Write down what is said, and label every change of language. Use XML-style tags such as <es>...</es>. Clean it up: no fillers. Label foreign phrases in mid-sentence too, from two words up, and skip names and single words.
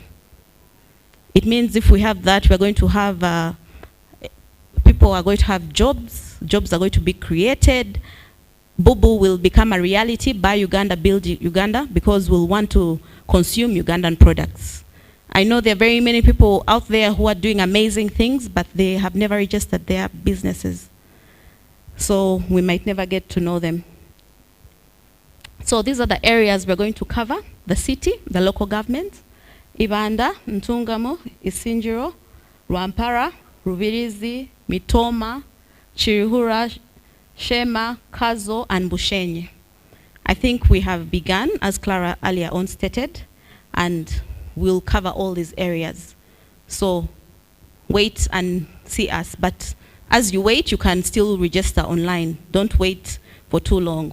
<en>It means if we have that, we're going to have, people are going to have jobs are going to be created, Bubu will become a reality, Buy Uganda, Build Uganda, because we'll want to consume Ugandan products. I know there are very many people out there who are doing amazing things, but they have never registered their businesses. So we might never get to know them. So these are the areas we're going to cover: the city, the local government, Ibanda, Ntungamo, Isinjiro, Rwampara, Rubirizi, Mitoma, Chirihura, Shema, Kazo, and Bushenyi. I think we have begun, as Clara earlier on stated, and we'll cover all these areas. So wait and see us. But as you wait, you can still register online. Don't wait for too long.</en>